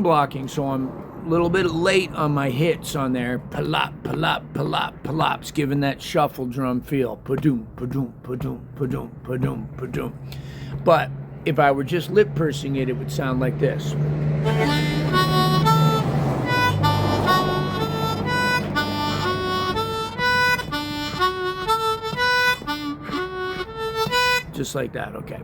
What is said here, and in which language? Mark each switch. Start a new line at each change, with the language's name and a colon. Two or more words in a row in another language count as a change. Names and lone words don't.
English: blocking, so I'm a little bit late on my hits on there. Palop, palop, palop, palops, giving that shuffle drum feel. Padoom, padoom, padoom, padoom, padoom, padoom. But if I were just lip pursing it, it would sound like this. Just like that, okay.